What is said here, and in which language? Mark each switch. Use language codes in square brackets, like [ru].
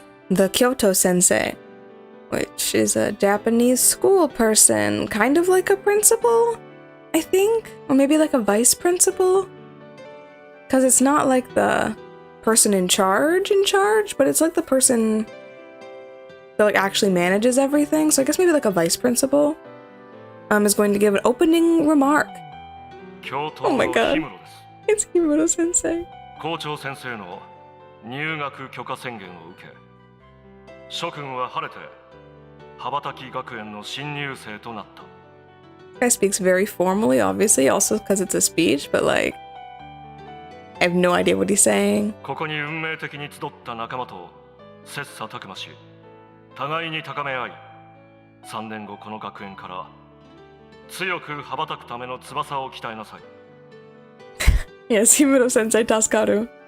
[en] The Kyoto sensei, which is a Japanese school person, kind of like a principal, I think, or maybe like a vice principal, because it's not like the person in charge, but it's like the person that like actually manages everything. So I guess maybe like a vice principal. is going to give an opening remark. Oh my god. It's Himuro sensei. [ja] 校長先生の入学許可宣言を受け、諸君は晴れて羽ばたき学園の新入生となった。 [en] Guy speaks very formally, obviously, also because it's a speech, but like, I have no idea what he's saying. [ja] ここに運命的に集った仲間と切磋琢磨し、互いに高め合い、3年後この学園から強く羽ばたくための翼を鍛えなさい。 [en] Yes, Himuro sensei Tasukaru.